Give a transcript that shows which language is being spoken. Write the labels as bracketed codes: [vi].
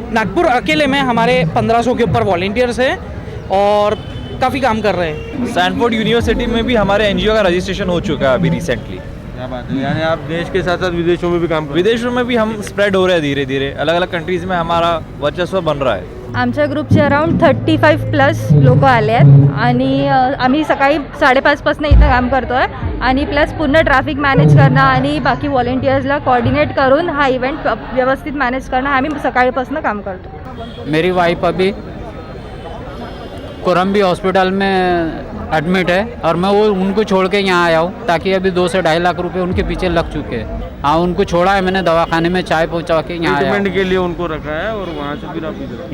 [hi] नागपुर अकेले में हमारे 1500 के ऊपर वॉलंटियर्स हैं और काफ़ी काम कर रहे हैं। स्टैनफोर्ड यूनिवर्सिटी में भी हमारे NGO का रजिस्ट्रेशन हो चुका है अभी रिसेंटली। क्या बात है, यानी आप देश के साथ साथ विदेशों में भी काम कर रहे हैं? विदेशों में भी हम स्प्रेड हो रहे हैं धीरे धीरे, अलग अलग कंट्रीज में हमारा वर्चस्व बन रहा है। [mr] आमच्या ग्रुपचे अराउंड 35+ लोक आले आहेत आणि आम्ही सकाळी 5:30 पासून इथं काम करतो आहे आणि प्लस पूर्ण ट्रॅफिक मॅनेज करणं आणि बाकी व्हॉलेंटियर्सला कोऑर्डिनेट करून हा इव्हेंट व्यवस्थित मॅनेज करणं आम्ही सकाळपासून काम करतो। [hi] मेरी वाइफ अभी कोरम्बी हॉस्पिटल में एडमिट है और मैं वो उनको छोड़ के यहाँ आया हूँ ताकि अभी 2 से 2.5 लाख रुपए उनके पीछे लग चुके हैं। हाँ, उनको छोड़ा है मैंने दवाखाने में, चाय पहुँचा के यहाँ आया ट्रीटमेंट के लिए उनको रखा है और वहाँ से फिर आप इधर